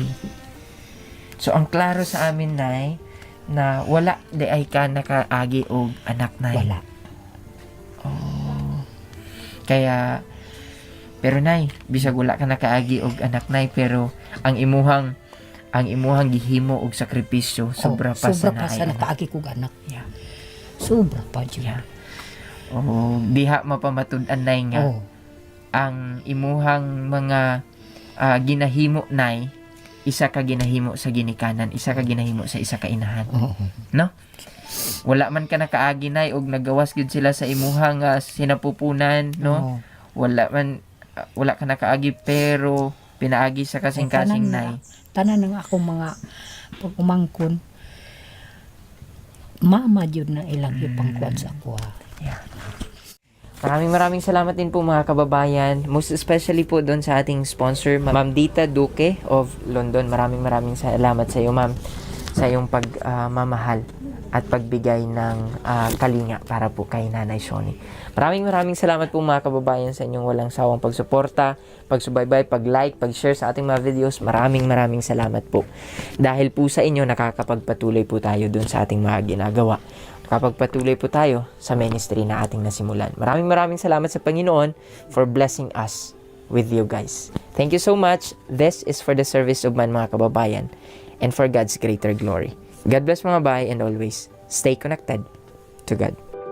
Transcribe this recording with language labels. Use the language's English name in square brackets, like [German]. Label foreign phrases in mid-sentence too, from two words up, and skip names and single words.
[Cebuano] So ang klaro sa amin, Nay, na wala di ay ka nakaagi og anak, Nay. Wala. Kaya, pero Nay, bisag wala ka nakaagi og anak, Nay, pero ang imuhang gihimo og sakripisyo sobra pa sa naay anak. nakaagi ko anak. Yeah. Sobra pa dyan. Yeah. Diha mapamatud-an, Nay, nga ang imuhang mga ginahimo, Nay, isa ka ginahimo sa ginikanan, isa ka ginahimo sa isa ka inahan. Oo. No? Wala man ka nakaagi nay og nagawas gid sila sa imuha nga sinapupunan, no? Oo. Wala ka nakaagi pero pinaagi sa kasing-kasing nay. Tanan ng akong mga pagkumangkon. Mama jud na ilang ipangkuan sa ako. [Filipino] Maraming salamat din po mga kababayan. [English] Most especially [Filipino] po doon sa ating sponsor, Ma'am Dita Duque of London. Maraming salamat sa iyo, ma'am, sa iyong pagmamahal at pagbigay ng kalinga para po kay Nanay Shoni. Maraming salamat po mga kababayan sa inyong walang sawang pagsuporta, pagsubaybay, pag-like, pag-share sa ating mga videos. Maraming salamat po. Dahil po sa inyo, nakakapagpatuloy po tayo doon sa ating mga ginagawa. Nakapagpatuloy po tayo sa ministry na ating nasimulan. Maraming salamat sa Panginoon [English] for blessing us with you guys. Thank you so much. This is for the service of [Filipino] man mga kababayan [English] and for God's greater glory. God bless [Filipino] mga bahay [English] and always stay connected to God.